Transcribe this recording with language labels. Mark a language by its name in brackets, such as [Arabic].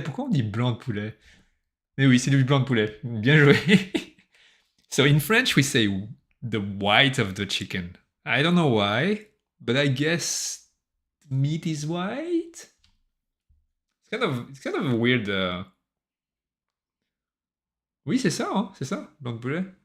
[French] Pourquoi on dit blanc de poulet? Mais oui, c'est du blanc de poulet. Bien joué. [English] So in French, we say the white of the chicken. I don't know why, but I guess meat is white. It's kind of a weird. [French] Oui, c'est ça, hein, c'est ça, blanc de poulet.